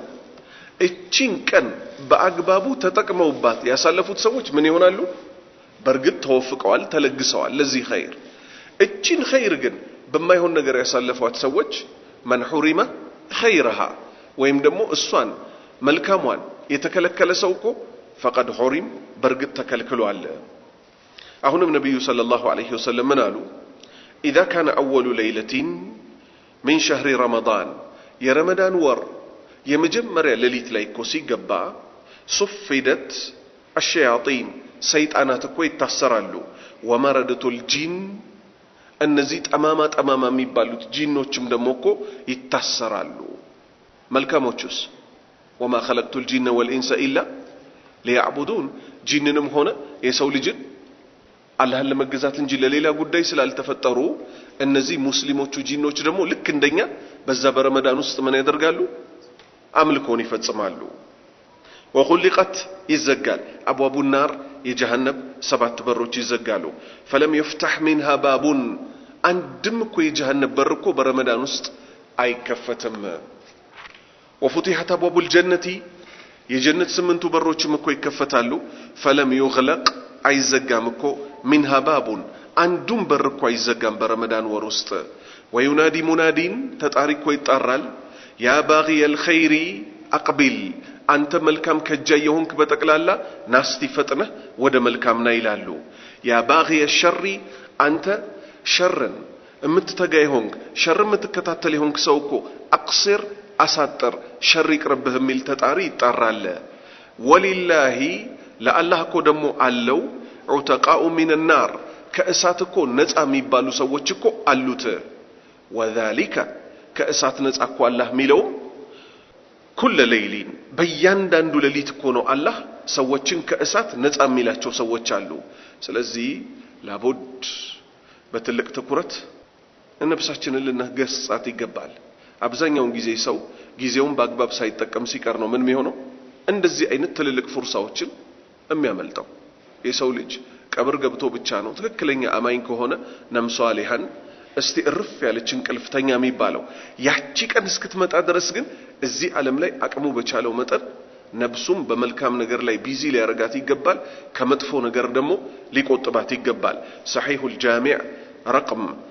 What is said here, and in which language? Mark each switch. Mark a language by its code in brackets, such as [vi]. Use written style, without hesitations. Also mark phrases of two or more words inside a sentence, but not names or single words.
[am] እቺን ቀን በአግባቡ ተጠቅመውባት ያሳለፉት ሰዎች ምን ይሆናሉ በርግጥ ተወፍቀዋል ተለግሰዋል ለዚህ ኸይር እቺን ኸይር ግን በማይሆን ነገር ያሳለፏት ሰዎች [ar] من حرم خيرها [am] ወይም ደግሞ እሷን መልካሟን የተከለከለ ሰው እኮ [ar] فقد حرم برغت [am] ተከልክሏል አሁንም ነብዩ [ar] صلى الله عليه وسلم [am] ምን አሉ اذا [ar] كان اول ليله من شهر رمضان [am] የረመዳን ወር የመጀመሪያ ሌሊት ላይ እኮ ሲገባ صفدت الشياطين ሰይጣናት እኮ ይታሰራሉ [ar] ومردت الجن [am] እነዚህ ጠማማ የሚባሉት ጂኖችም ደሞ እኮ ይታሰራሉ መልካሞቹስ [ar] وما خلقت الجن والانس الا ليعبدون [am] ጂንንም ሆነ የሰው ልጅን አላህን ለመገዛት እንጂ ለሌላ ጉዳይ ስላልተፈጠሩ እነዚህ ሙስሊሞቹ ጂኖች ደሞ ልክ እንደኛ በዛ በረመዳን ውስጥ ምን ያደርጋሉ አምልኮን ይፈጽማሉ وخلقت ይዘጋል [ar] ابواب النار [am] የጀሃነም 7 በሮች ይዘጋሉ [ar] فلم يفتح منها باب [am] አንድም እኮ የጀሃነም በር እኮ በረመዳን ውስጥ አይከፈትም [ar] وفتحت ابواب الجنه [am] የጀነት 8ቱ በሮችም እኮ ይከፈታሉ [ar] فلم يغلق [am] አይዘጋም እኮ [ar] منها باب [am] አንዱም በር እኮ አይዘጋም በረመዳን ወር ውስጥ [ar] وينادي منادين [am] ተጣሪ እኮ ይጣራል [ar] يا باغي الخير اقبل [am] አንተ መልካም ከጃይ የሆንክ በተቀላላ ናስቲ ፈጥነህ ወደ መልካም ና ይላሉ ያ [ar] باغي الشر [am] አንተ ሸርን እምትተጋ ይሆንክ ሸር እምትከታተል ይሆንክ ሰው እኮ አቅስር አሳጥር ሸር ይቅርብህ የሚል ተጣሪ ይጣራል ወሊላሂ ለአላህ እኮ ደሞ አለው [ar] عتقاء من [am] النار ከእሳት እኮ ነፃ የሚባሉ ሰዎች እኮ አሉት وذلك ከእሳት ነፃ እኮ አላህ ሚለው [ar] كل ليل [am] በእያንዳንዱ ሌሊት እኮ ነው አላህ ሰዎችን ከእሳት ነፃ የሚላቸው ሰዎች አሉ ስለዚህ ላቡድ በትልቅ ትኩረት ነፍሳችንን ልንገስጻት ይገባል አብዛኛው ጊዜ ሰው ጊዜውን በአግባብ ሳይጠቀም ሲቀር ነው ምን የሚሆነው እንደዚህ አይነት ትልልቅ ፍርሳዎችን የሚያመልጠው የሰው ልጅ ቀብር ገብቶ ብቻ ነው ትክክለኛ አማኝ ከሆነ ነምሷሊሃን እስቲ እርፍ ያለች እንቅልፍተኛ የሚባለው ያቺ ቀን እስክትመጣ ድረስ ግን እዚህ ዓለም ላይ አቅሙ በቻለው መጠን ነብሱም በመልካም ነገር ላይ ቢዚ ሊያረጋት ይገባል ከመጥፎ ነገር ደግሞ ሊቆጥባት ይገባል ሰሂሁል ጃሚዕ رقم